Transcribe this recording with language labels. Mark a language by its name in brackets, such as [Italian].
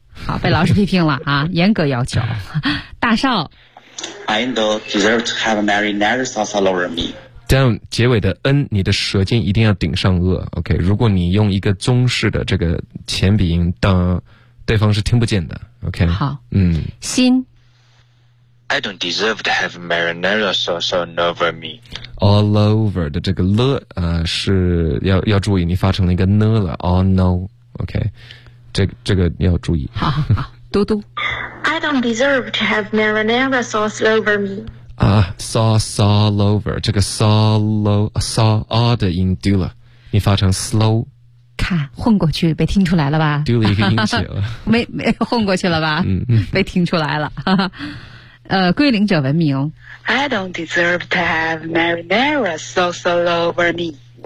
[Chinese] 好，被老师批评了啊，严格要求。大少。 [English] I don't deserve to have marinara sauce all over me。 [Chinese] Don't 结尾的 n， 你的舌尖一定要顶上颚。 OK， 如果你用一个中式的这个前鼻音，当对方是听不见的。 OK，好，心。 [English] I don't deserve to have marinara sauce all over me. [Chinese] All over 的这个了，是要注意，你发成了一个呢了。 All no， OK， 这个要注意。好，嘟嘟。 [English] I don't deserve to have marinara sauce all over me. [Chinese] Sauce all over 这个 saw all 的音丢了，你发成 slow 看混过去被听出来了吧，丢了一个音节了没混过去了吧被听出来了归零者文明 [English] I don't deserve to have marinara sauce all over me